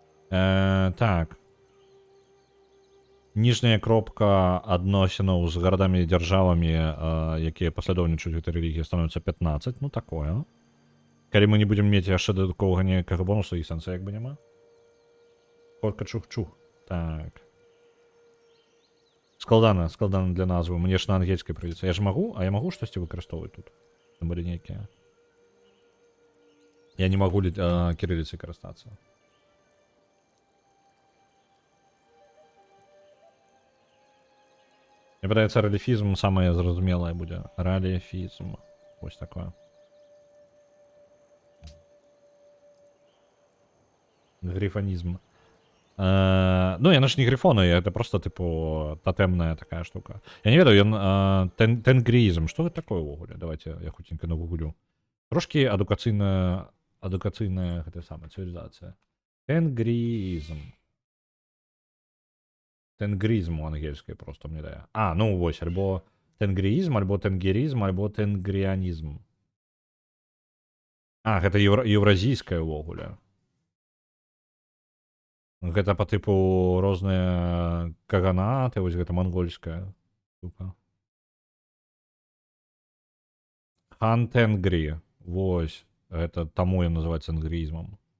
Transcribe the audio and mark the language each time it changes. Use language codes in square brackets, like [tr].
[be] Так. Ніжняя кропка адносінаў з гарадамі і дзяржавамі, якія паслядоўнічаюць гэтай рэлігіі, становіцца 15. Ну, такое. Калі мы не будзем мець яшчэ дадатковага ніякага бонуса, і сэнса як бы няма. Котка чух-чух. Так. Складана для назвы. Мне ж на ангельскай прыйдзецца. Я ж магу? А я магу штосьці выкарыстоўваць тут? [ru] Были некие. Я не могу кириллицей карыстацца. [be] Мне падаецца, рэліфізм самае зразумелае будзе. Рэліфізм. Вось такое. Грифонізм. [ru] Ну, яна ж не грифоны, это просто, типу, тотемная такая штука. [be] Я не ведаю, ён тенгризм. Што гэта такое ўвогуле? Давайте я хутенька нагуглю. Трошки адукацыйная гэтая самая цывілізацыя. Тенгризм. Тенгризм у ангельскай просто мне дае. А, ну вось, альбо тенгризм, альбо тенгеризм, альбо тенгрианізм. А, гэта еўразійская ўвогуле. Гэта по типу розныя каганаты, вось гэта монгольская штука. Хан Тенгри, вось. [ru] Это тому и называется тенгризмом.